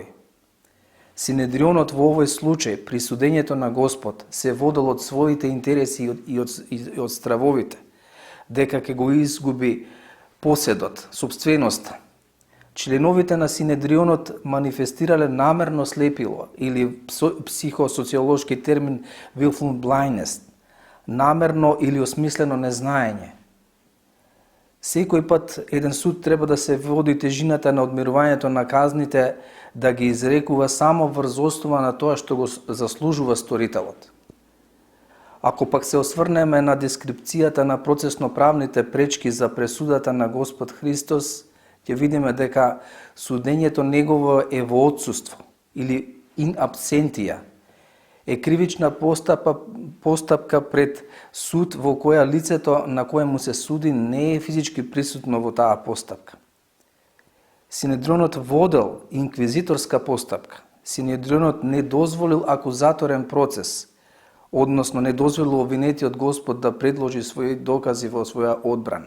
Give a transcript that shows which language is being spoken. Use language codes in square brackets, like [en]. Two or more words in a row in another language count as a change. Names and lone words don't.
[mk] Синедрионот во овој случај, при судењето на Господ, се водел од своите интереси и од стравовите, дека ќе го изгуби поседот, собственоста. Членовите на Синедрионот манифестирале намерно слепило или психосоциолошки термин [en] willful blindness, [mk] намерно или осмислено незнаење. Секој пат еден суд треба да се води тежината на одмерувањето на казните, да ги изрекува само врз основа на тоа што го заслужува сторителот. Ако пак се осврнеме на дескрипцијата на процесно-правните пречки за пресудата на Господ Христос, ќе видиме дека судењето негово е во отсуство или [la] in absentia, [mk] е кривична постапка пред суд во која лицето на кое му се суди не е физички присутно во таа постапка. Синедрионот водел инквизиторска постапка. Синедрионот не дозволил акузаторен процес, односно не дозволил обвинетиот Господ да предложи своји докази во своја одбрана.